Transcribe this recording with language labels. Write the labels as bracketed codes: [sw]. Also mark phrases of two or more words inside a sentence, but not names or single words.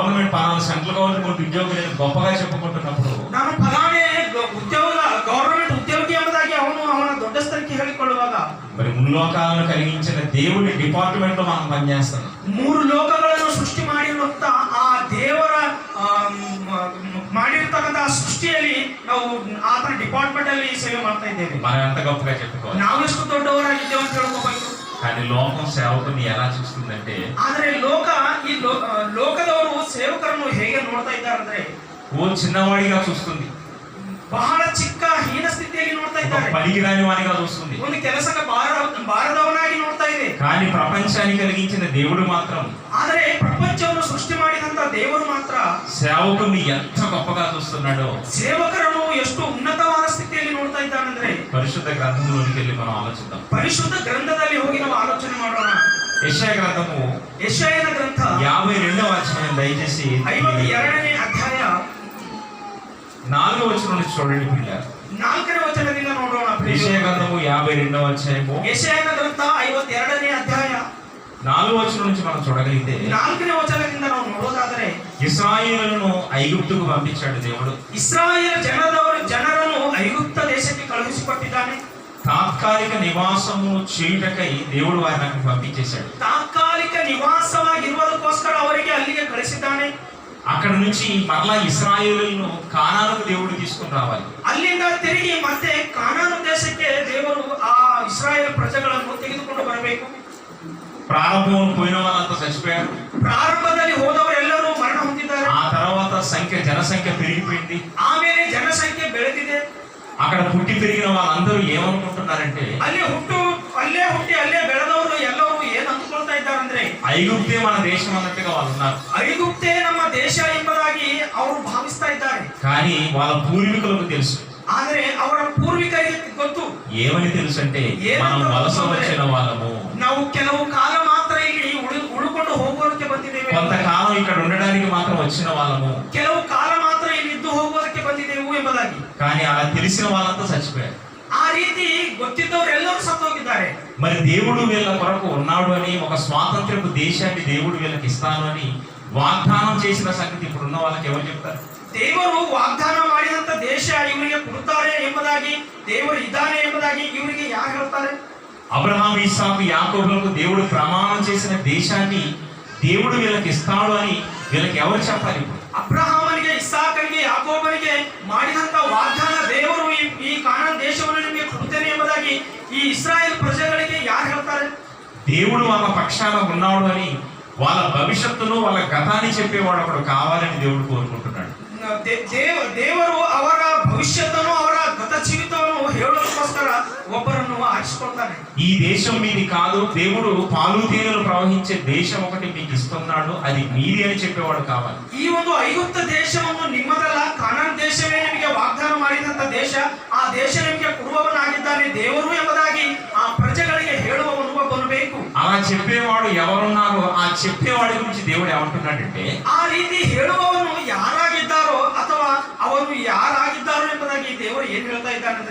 [te] పలానా [en] central government [te] ఉద్యోగులు గొప్పగా చెప్పుకుంటున్నప్పుడు [kn] ನಾನು ಫಲಾನೇ ಉದ್ಯೋಗ ಗವರ್ನಮೆಂಟ್ ಉದ್ಯೋಗಿ ಎಂಬುದಾಗಿ ಅವನ ದೊಡ್ಡ ಸ್ಥಳಕ್ಕೆ ಹೇಳಿಕೊಳ್ಳುವಾಗ [te] మరి ముల్లోకాలను కలిగించిన దేవుడి డిపార్ట్మెంట్ లో మనం పనిచేస్తాం. [kn] 3 ಲೋಕಗಳನ್ನು ಸೃಷ್ಟಿ ಮಾಡಿರುವಂತ ಆ ದೇವರ ಮಾಡಿರ್ತಕ್ಕಂತಹ ಸೃಷ್ಟಿಯಲ್ಲಿ ನಾವು ಆತನ ಡಿಪಾರ್ಟ್ಮೆಂಟ್ ಅಲ್ಲಿ ಸೇವೆ ಮಾಡ್ತಾ ಇದ್ದೇವೆ. [te] మనం ఎంత గొప్పగా చెప్పుకోవాలి, [kn] ನಾವೆಷ್ಟು ದೊಡ್ಡವರಾಗಿದ್ದೇವೆ ಅಂತ ಹೇಳ್ಕೋಬೇಕು. [te] కానీ లోకం సేవకుని ఎలా చూస్తుందంటే, [kn] ಆದ್ರೆ ಈ ಲೋಕದವರು ಸೇವಕರನ್ನು ಹೇಗೆ ನೋಡ್ತಾ ಇದ್ದಾರೆ ಅಂದ್ರೆ [te] ఓ చిన్నవాడిగా చూస్తుంది, [kn] ಬಹಳ ಚಿಕ್ಕ ಹೀನ ಸ್ಥಿತಿಯಲ್ಲಿ ನೋಡ್ತಾ ಇದ್ದಾರೆ, [te] పనికిరాని వాడిగా చూస్తుంది, [kn] ಒಂದು ಕೆಲಸಕ್ಕೆ ಬಾರದವನಾಗಿ ನೋಡ್ತಾ ಇದೆ. [te] కానీ ప్రపంచాన్ని కలిగించిన దేవుడు మాత్రం, [kn] ಆದರೆ ಪ್ರಪಂಚವನ್ನು ಸೃಷ್ಟಿ ಮಾಡಿದಂತ ದೇವರು ಮಾತ್ರ [te] సేవకుని ఎంత గొప్పగా చూస్తున్నాడో, [kn] ಸೇವಕರನ್ನು ಎಷ್ಟು ಉನ್ನತವಾದ ಸ್ಥಿತಿಯಲ್ಲಿ ನೋಡ್ತಾ ಇದ್ದಾನಂದ್ರೆ [te] పరిశుద్ధ గ్రంథంలోకి వెళ్ళి మనం ఆలోచిద్దాం. [kn] ಪರಿಶುದ್ಧ ಗ್ರಂಥದಲ್ಲಿ ಹೋಗಿ ನಾವು ಆಲೋಚನೆ ಮಾಡೋಣ. [te] యెషయా గ్రంథము [kn] ಯೆಶಾಯನ ಗ್ರಂಥ [te] 52వ అధ్యాయం, దయచేసి [kn] 52ನೇ ಅಧ್ಯಾಯ [te] 4వ వచనం నుంచి చూడండి పిల్లలు. [kn] 4ನೇ ವಚನದಿಂದ ನೋಡೋಣ. [te] యెషయా గ్రంథము 52వ అధ్యాయము, [kn] ಯೆಶಾಯನ ಗ್ರಂಥ 52ನೇ ಅಧ್ಯಾಯ [te] 4వ వచనం నుంచి మనం చూడగలిగితే, [kn] 4ನೇ ವಚನದಿಂದ ನಾವು ನೋಡೋದಾದರೆ [te] ఇశ్రాయేలును ఐగుప్తుకు పంపించాడు దేవుడు. [kn] ಇಸ್ರಾಯೇಲ್ ಜನರನ್ನು ಐಗುಪ್ತ ದೇಶಕ್ಕೆ ಕಳುಹಿಸಿಕೊಟ್ಟಿದ್ದಾನೆ. [te] తాత్కాలిక నివాసము చేయుటకై దేవుడు వారిని అక్కడికి పంపించేశాడు. [kn] ತಾತ್ಕಾಲಿಕ ನಿವಾಸವಾಗಿರುವುದಕ್ಕೋಸ್ಕರ ಅವರಿಗೆ ಅಲ್ಲಿಗೆ ಕಳಿಸಿದ್ದಾನೆ. [te] అక్కడ నుంచి మరలా ఇశ్రాయేలును కానానుకు దేవుడు తీసుకుని రావాలి. [kn] ಅಲ್ಲಿಂದ ತಿರುಗಿ ಮತ್ತೆ ಕಾನಾನು ದೇಶಕ್ಕೆ ದೇವರು ಆ ಇಸ್ರಾಯೇಲ್ ಪ್ರಜೆಗಳನ್ನು ತೆಗೆದುಕೊಂಡು ಬರಬೇಕು. [te] ప్రారంభం పోయిన వాళ్ళంతా చచ్చిపోయారు. [kn] ಪ್ರಾರಂಭದಲ್ಲಿ ಹೋದವರೆಲ್ಲರೂ ಮರಣ ಹೊಂದಿದ್ದಾರೆ. [te] ఆ తర్వాత జనసంఖ్య పెరిగిపోయింది. [kn] ಆಮೇಲೆ ಜನಸಂಖ್ಯೆ ಬೆಳೆದಿದೆ. [te] అక్కడ పుట్టి పెరిగిన వాళ్ళందరూ ఏమనుకుంటున్నారంటే, [kn] ಅಲ್ಲೇ ಹುಟ್ಟಿ ಅಲ್ಲೇ ಬೆಳೆದವರು ಎಲ್ಲರೂ ಏನ್ ಅಂದ್ಕೊಳ್ತಾ ಇದ್ದಾರಂದ್ರೆ, [te] ఐగుప్తే మన దేశం అన్నట్టుగా వాళ్ళు ఉన్నారు. [kn] ಐಗುಪ್ತೇ ನಮ್ಮ ದೇಶ ಎಂಬುದಾಗಿ ಅವರು ಭಾವಿಸ್ತಾ ಇದ್ದಾರೆ. [te] కానీ వాళ్ళ పూర్వీకులకు తెలుసు. [kn] ಆದ್ರೆ ಅವರ ಪೂರ್ವಿಕರಿಗೆ ಗೊತ್ತು. [te] ఏమని తెలుసు అంటే, మనం వలస వచ్చిన వాళ్ళము, [kn] ನಾವು ಕೆಲವು ಕಾಲ ಮಾತ್ರ ಇಲ್ಲಿ ಉಳ್ಕೊಂಡು ಹೋಗೋದಕ್ಕೆ ಬಂದಿದ್ದೇವೆ, [te] కొంతకాలం ఇక్కడ ఉండడానికి మాత్రం వచ్చిన వాళ్ళము, [kn] ಕೆಲವು ಕಾಲ ಮಾತ್ರ ಇಲ್ಲಿ ಇದ್ದು ಹೋಗೋದಕ್ಕೆ ಬಂದಿದ್ದೇವೆ ಎಂಬುದಾಗಿ. [te] కానీ అలా తెలిసిన వాళ్ళంతా చచ్చిపోయారు. [kn] ಆ ರೀತಿ ಗೊತ್ತಿದ್ದವರೆಲ್ಲರೂ ಸತ್ತೋಗಿದ್ದಾರೆ. [te] మరి దేవుడు వీళ్ళ కొరకు ఉన్నాడు అని, ఒక స్వాతంత్రపు దేశాన్ని దేవుడు వీళ్ళకి ఇస్తాను అని వాగ్దానం చేసిన సంగతి ఇప్పుడు ఉన్న వాళ్ళకి ఎవరు చెప్తారు? [kn] ದೇವರು ವಾಗ್ದಾನ ಮಾಡಿದಂತ ದೇಶ ಇವರಿಗೆ ಕೊಡುತ್ತಾರೆ ಎಂಬುದಾಗಿ, ದೇವರು ಇದ್ದಾನೆ ಎಂಬುದಾಗಿ ಇವರಿಗೆ ಯಾರು ಹೇಳ್ತಾರೆ? [te] అబ్రహాం, ఇస్సాకు, యాకోబులకు దేవుడు ప్రమాణం చేసిన దేశాన్ని దేవుడు వీళ్ళకి ఇస్తాడు అని వీళ్ళకి ఎవరు చెప్పాలి? ఇప్పుడు [kn] ಅಬ್ರಹಾಮನಿಗೆ, ಇಸ್ಸಾಕನಿಗೆ, ಯಾಕೋಬನಿಗೆ ಮಾಡಿದಂತ ವಾಗ್ದಾನ ದೇವರು ಈ ಕಾನಾನ್ ದೇಶವನ್ನು ನಿಮಗೆ ಕೊಡುತ್ತೇನೆ ಎಂಬುದಾಗಿ ಈ ಇಸ್ರಾಯೇಲ್ ಪ್ರಜೆಗಳಿಗೆ ಯಾರು ಹೇಳ್ತಾರೆ? [te] దేవుడు వాళ్ళ పక్షాన ఉన్నాడు అని, వాళ్ళ భవిష్యత్తును, వాళ్ళ గతాన్ని చెప్పేవాడు ఒకడు కావాలని దేవుడు కోరుకుంటున్నాడు. [kn] ದೇವರು ಅವರ ಭವಿಷ್ಯತ್ತನ್ನು, ಅವರ ಗತ ಜೀವಿತವನ್ನು ಹೇಳೋದಕ್ಕೋಸ್ಕರ ಒಬ್ಬರನ್ನು ಆರಿಸಿಕೊಳ್ತಾನೆ. [te] ఈ దేశం మీది కాదు, దేవుడు పాలు తేనెలు ప్రవహించే దేశం ఒకటి మీకు ఇస్తున్నాడు, అది మీది అని చెప్పేవాడు కావాలి. [kn] ಈ ಒಂದು ಐಗುಪ್ತ ದೇಶವನ್ನು ನಿಮ್ಮದಲ್ಲ, ಕಾನಾನ್ ದೇಶವೇ ನಿಮಗೆ ವಾಗ್ದಾನ ಮಾಡಿದಂತ ದೇಶ, ಆ ದೇಶ ನಿಮಗೆ ಕೊಡುವವನಾಗಿದ್ದಾನೆ ದೇವರು ಎಂಬುದಾಗಿ ಆ ಪ್ರಜೆಗಳಿಗೆ ಹೇಳುವವನು ಒಬ್ಬನು ಬೇಕು. [te] అలా చెప్పేవాడు ఎవరున్నారో ఆ చెప్పేవాడి గురించి దేవుడు ఏమంటున్నాడంటే, [kn] ಆ ರೀತಿ ಹೇಳುವವನು ಯಾರಾಗಿದ್ದಾರೋ ಅಥವಾ ಅವನು ಯಾರಾಗಿದ್ದಾರೋ ಎಂಬುದಾಗಿ ದೇವರು ಏನ್ ಹೇಳ್ತಾ ಇದ್ದಾನಂದ್ರೆ,